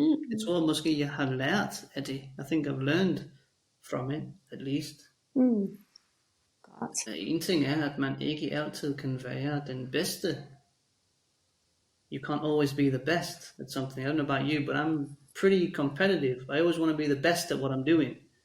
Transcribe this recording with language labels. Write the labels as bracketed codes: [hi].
[da] Jeg tror måske, jeg har lært af det. [en] I think I've learned from it, at least. [da] Godt. En ting er, at man ikke altid kan være den bedste. [en] You can't always be the best at something. I don't know about you, but I'm pretty competitive. I always want to be the best at what I'm doing.